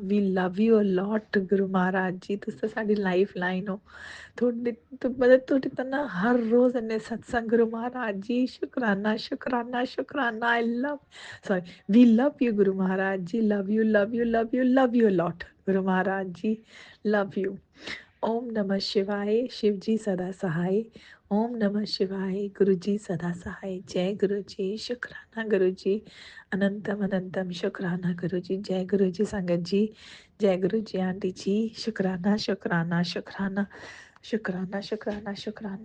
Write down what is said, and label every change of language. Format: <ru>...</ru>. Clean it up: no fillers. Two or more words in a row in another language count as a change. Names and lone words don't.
<en>we love you a lot</en> <pa>ਗੁਰੂ ਮਹਾਰਾਜ ਜੀ, ਤੁਸੀਂ ਤਾਂ ਸਾਡੀ</pa> <en>life line</en> <pa>ਹੋ। ਤੁਹਾਡੇ ਤਾਂ ਨਾ ਹਰ ਰੋਜ਼ ਇੰਨੇ ਸਤਸੰਗ ਗੁਰੂ ਮਹਾਰਾਜ ਜੀ, ਸ਼ੁਕਰਾਨਾ ਸ਼ੁਕਰਾਨਾ ਸ਼ੁਕਰਾਨਾ।</pa> <en>I love,</en> <pa>ਸੌਰੀ,</pa> <en>we love you</en> <pa>ਗੁਰੂ ਮਹਾਰਾਜ ਜੀ,</pa> <en>love you love you love you love you a lot</en> <pa>ਗੁਰੂ ਮਹਾਰਾਜ ਜੀ,</pa> <en>love you.</en> <hi>ਓਮ ਨਮः शिवाय, शिव जी सदा सहाय। ओम नमः शिवाय, गुरु जी सदा सहाय। जय गुरु जी, शुक्राना गुरु जी, अनंतम अनंतम शुक्राना गुरु जी। जय गुरु जी संगत जी, जय गुरु जी आंटी जी, शुक्राना शुक्राना शुक्राना शुक्राना शुक्राना शुक्राना।</hi>